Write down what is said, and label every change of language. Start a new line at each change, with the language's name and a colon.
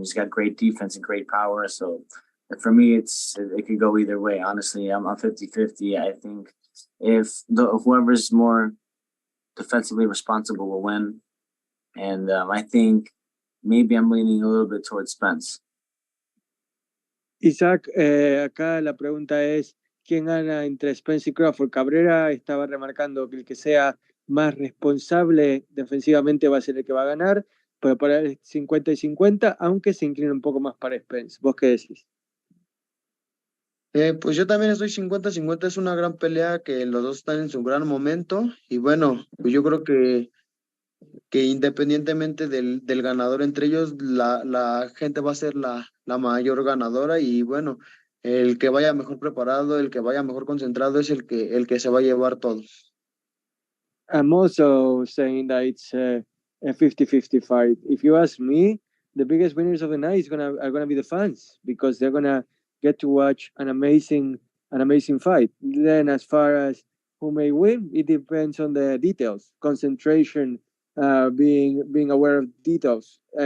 English: He's got great defense and great power. So for me, it could go either way. Honestly, I'm 50-50. I think if whoever's more defensively responsible will win. And I think maybe I'm leaning a little bit towards Spence.
Spanish: Isaac, acá la pregunta es, ¿quién gana entre Spence y Crawford? Cabrera estaba remarcando que el que sea más responsable defensivamente va a ser el que va a ganar, pero para él 50 y 50, aunque se inclina un poco más para Spence. ¿Vos qué decís? Pues yo también estoy 50-50, es una gran pelea que los dos están en su gran momento y bueno, pues yo creo que independientemente del ganador entre ellos, la gente va a ser la mayor ganadora y bueno, el que vaya mejor preparado, el que vaya mejor concentrado es el que se va a llevar todo.
English: I'm also saying that it's a 50-50 fight. If you ask me, the biggest winners of the night are gonna be the fans because they're gonna get to watch an amazing fight. Then as far as who may win, it depends on the details, concentration, being aware of details.